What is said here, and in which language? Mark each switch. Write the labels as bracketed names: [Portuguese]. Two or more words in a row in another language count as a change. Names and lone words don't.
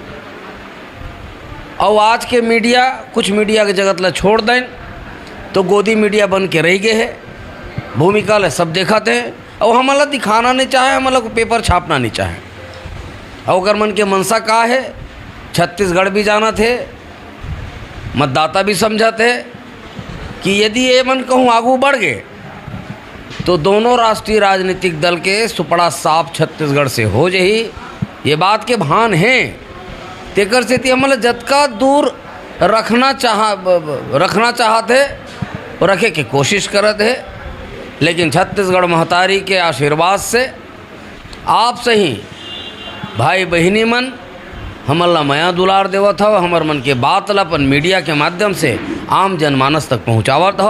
[Chhattisgarhi] और आज के मीडिया, कुछ मीडिया के जगत ला छोड़ दें तो गोदी मीडिया बन के रह गए है, भूमिका ला सब देखते हैं और हमला दिखाना नहीं चाहे, हमला को पेपर छापना नहीं चाहे। और अगर मन के मनसा का है, छत्तीसगढ़ भी जाना थे, मतदाता भी समझा थे कि यदि ये मन कहूँ आगू बढ़ गए तो दोनों राष्ट्रीय राजनीतिक दल के सुपड़ा साफ छत्तीसगढ़ से हो जाही। ये बात के भान हैं, तेकर से हमला जतका दूर रखना चाहते रखे के कोशिश करत है। लेकिन छत्तीसगढ़ महतारी के आशीर्वाद से आप सही भाई बहनी मन हमला माया दुलार देवत हो, हमर मन के बात ला अपन मीडिया के माध्यम से आम जनमानस तक पहुँचावत हो।